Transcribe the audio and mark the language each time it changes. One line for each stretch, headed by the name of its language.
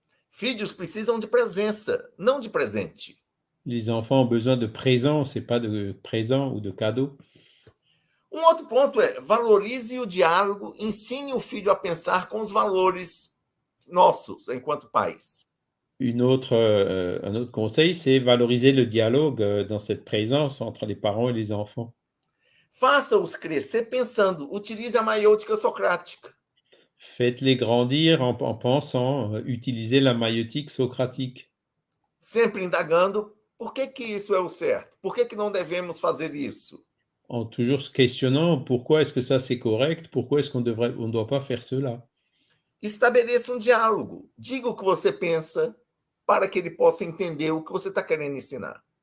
Portuguese: Filhos precisam de presença, não de presente.
French: Les enfants ont besoin de présence et pas de présent ou de cadeau.
Portuguese: Um outro ponto é, valorize o diálogo, ensine o filho a pensar com os valores nossos, enquanto pais.
French: Un autre conseil, c'est valoriser le dialogue dans cette présence entre les parents et les enfants.
Portuguese: Faça-os crescer pensando, utilize a maiêutica socrática.
French: Faites-les grandir en pensant, utiliser la maïeutique socratique.
Portuguese: Sempre indagando, por que isso é o certo? Por que não devemos fazer isso?
French: En toujours se questionnant pourquoi est-ce que ça c'est correct, pourquoi est-ce qu'on ne doit pas faire cela.
Portuguese: Estabeleça um diálogo. Diga o que você pensa para que ele possa entender o que você está querendo ensinar.